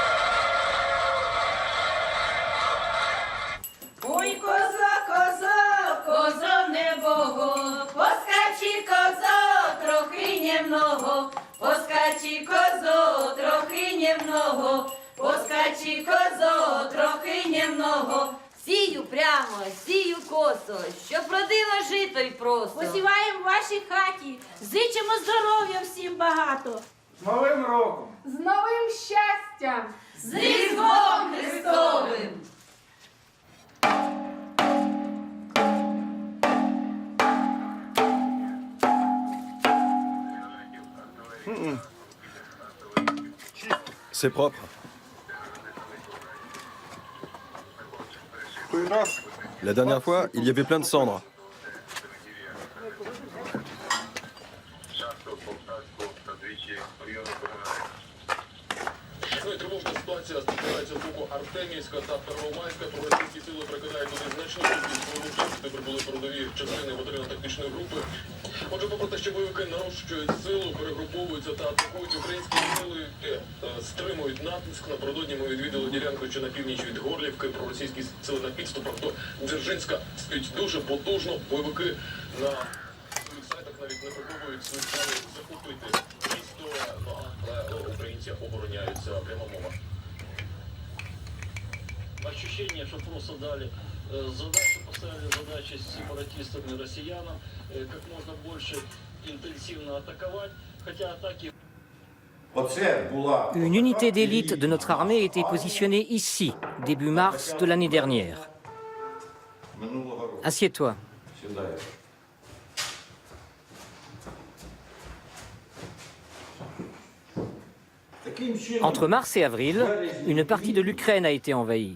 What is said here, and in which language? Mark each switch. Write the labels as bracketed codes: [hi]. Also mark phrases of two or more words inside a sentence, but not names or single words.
[uk] Ой, коза, коза, коза небого, поскачи, коза, трохи немного, поскачи, козо, трохи немного, поскачи, козо, трохи немного. Сію прямо, сію косо, щоб родило жито й просто. Посіваємо в вашій хаті, зичимо здоров'я всім багато. З Новим роком! З новим щастям! З Різдвом Христовим! [fr] C'est propre. La dernière fois, il y avait plein de cendres. [uk] Тривожна ситуація спостерігається з боку Артемівська та Первомайська. Проросійські сили прикидають туди значну кількість воєнних, де прибули передові частини батальйонно-тактичної групи. Отже, попри те, що бойовики нарощують силу, перегруповуються та атакують, українські сили стримують натиск. Напередодні ми відвідали ділянку, що на північ від Горлівки. Проросійські сили на підступах до Дзержинська стоять дуже потужно. Бойовики на своїх сайтах навіть не приховують свої плани захопити місто, але українці обороняються. Пряма мова. [ru] Ощущение, что просто дали задачу, поставили задачи с сепаратистами и россиянам как можно больше интенсивно атаковать, хотя атаки... [fr] Une unité d'élite de notre armée était positionnée ici, début mars de l'année dernière. Assieds-toi. Entre mars et avril, une partie de l'Ukraine a été envahie.